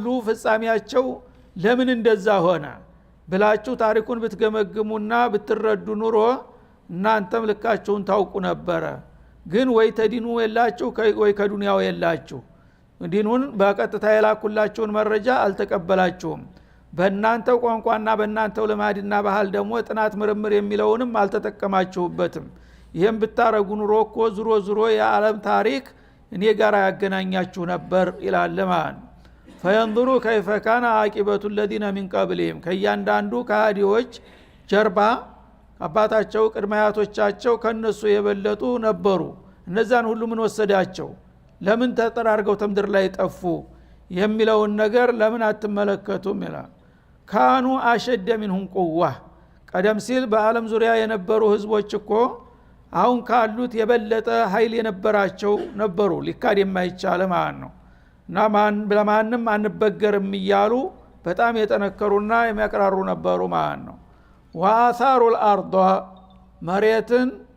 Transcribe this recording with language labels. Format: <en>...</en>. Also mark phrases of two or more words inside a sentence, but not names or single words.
<am>ፍጻሜያቸው ለምን እንደዛ ሆነ ብላችሁ ታሪኩን ብትገመግሙና ብትረዱ ኑሮ እናንተም ልካችሁን ታውቁ ነበረ ግን ወይ ተዲኑ የላችሁ ወይ ከዱንያው የላችሁ ዲኑን በቀጥታ የላኩላችሁን መረጃ አልተቀበላችሁም በእናንተ ቋንቋና በእናንተው ልማድና ባህል ደግሞ ጥናት ምርምር የሚለውንም አልተጠቀማችሁበትም ይሄን ብታረጉ ኑሮ እኮ ዙሮ የዓለም ታሪክ እኔ ጋር ያገናኛችሁ ነበር ይላል ለማን</am> <ar>فينظروا كيف كان عاقبة الذين من قبلهم</ar> <am>ከያንዳንዱ ከሃዲዎች ጀርባ አባታቸው ቅድማያቶቻቸው ከነሱ የበለጡ ነበሩ እነዛን ሁሉ ምን ወሰዳቸው ለምን ተጠራርገው ተምድር ላይ ጠፉ የሚለውን ነገር ለምን አትመለከቱም ይላል</am> <ar>كانوا أشد منهم قوة</ar> <am>ቀደም ሲል በአለም ዙሪያ የነበሩ ህዝቦች እኮ አሁን ካሉት የበለጠ ኃይል የነበራቸው ነበሩ ሊካድ የማይቻል ማለት ነው እና ለማንም አንበገርም እያሉ በጣም የጠነከሩና የሚያቀራሩ ነበሩ ማለት ነው</am> <ar>وأثاروا الأرض</ar> <am>መሬትን</am>